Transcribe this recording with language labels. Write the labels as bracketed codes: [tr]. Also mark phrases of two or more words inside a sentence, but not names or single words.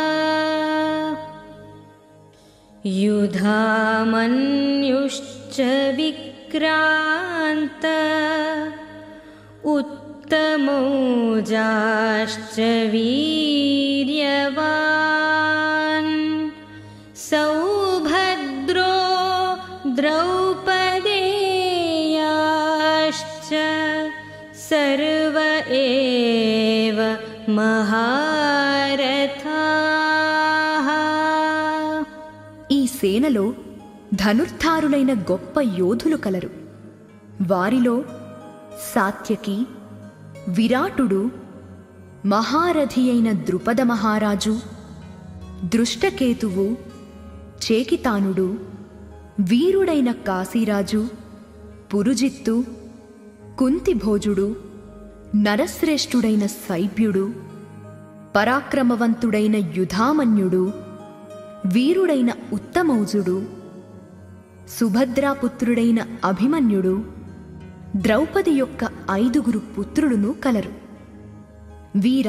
[sa] युधामन्युश्च विक्रान्त उत्तमौजाश्च वीर्यवान् सौभद्रो द्रौपदेयाश्च सर्व एव महारथाः. [te] ఈ సేనలో ధనుర్ధారులైన గొప్ప యోధులు కలరు. వారిలో సాత్యకి, విరాటుడు, మహారథి అయిన ద్రుపద మహారాజు, దృష్టకేతువు, చేకితానుడు, వీరుడైన కాశీరాజు, పురుజిత్తు, కుంతిభోజుడు, నరశ్రేష్ఠుడైన శైబ్యుడు, పరాక్రమవంతుడైన యుధామన్యుడు, వీరుడైన ఉత్తమౌజుడు, సుభద్రాపుత్రుడైన అభిమన్యుడు, ద్రౌపది యొక్క 5 పుత్రులను కలరు.